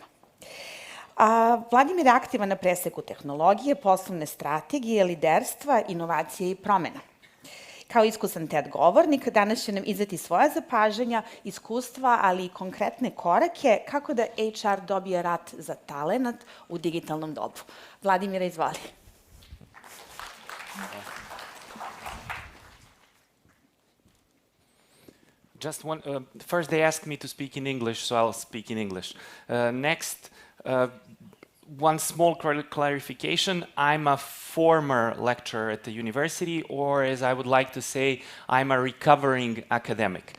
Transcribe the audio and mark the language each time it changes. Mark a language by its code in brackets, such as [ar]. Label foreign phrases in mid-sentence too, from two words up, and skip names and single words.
[sr] Vladimir je aktivan na preseku tehnologije, poslovne strategije, liderstva, inovacije i promena. Kao iskusan TED govornik, danas će nam izneti svoja zapažanja, iskustva, ali i konkretne korake kako da HR dobije rat za talenat u digitalnom dobu. Vladimira, izvoli. [en] Just one, first they asked me to speak in English, so I'll speak in English. Next, one small clarification, I'm a former lecturer at the university, or as I would like to say, I'm a recovering academic.